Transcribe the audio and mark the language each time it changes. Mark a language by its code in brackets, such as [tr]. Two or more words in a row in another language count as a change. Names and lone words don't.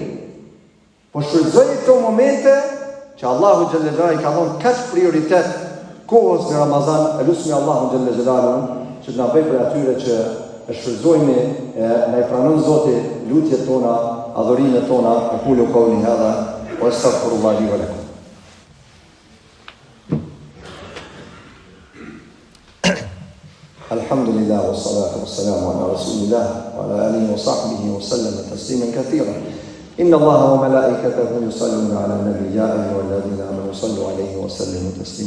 [sq] Po shfrytëzoj këto momente që Allahu [ar] جل جلاله [sq] i ka dhënë kaq prioritet kohës në Ramazan. Elusmi Allahu [ar] جل جلاله [sq] që të na bëj për atyre që e shfrytëzojmë, na i pranon Zoti lutjet tona, adhurimet tona. [ar] أقول قولي هذا وأستغفر الله لي ولكم. الحمد لله والصلاة والسلام على رسول الله وعلى آله وصحبه وسلم تسليما كثيرا. إن الله وملائكته يصلون على النبي يا أيها الذين آمنوا صلوا عليه وسلموا تسليما.